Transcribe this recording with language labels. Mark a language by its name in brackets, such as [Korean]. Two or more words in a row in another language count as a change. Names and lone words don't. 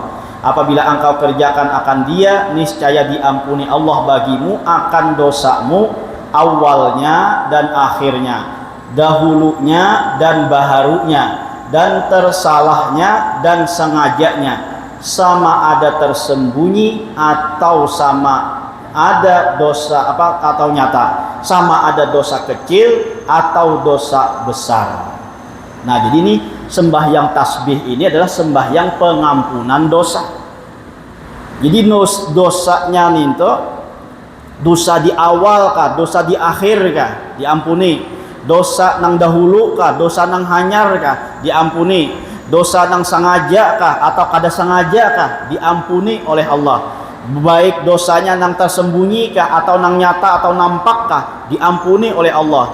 [Malay] Apabila engkau kerjakan akan dia, niscaya diampuni Allah bagimu akan dosamu awalnya dan akhirnya, dahulunya dan baharunya, dan tersalahnya dan sengajanya, sama ada tersembunyi atau sama ada dosa atau nyata, sama ada dosa kecil atau dosa besar. [Indonesian] Nah, jadi ini sembahyang tasbih ini adalah sembahyang pengampunan dosa. [Banjar] Jadi dosanya ninto, dosa di awal kah, dosa di akhir kah, diampuni. Dosa nang dahulu kah, dosa nang hanyar kah, diampuni. Dosa nang sengaja kah atau kada sengaja kah, diampuni oleh Allah. Baik dosanya nang tersembunyi kah atau nang nyata atau nampak kah, diampuni oleh Allah.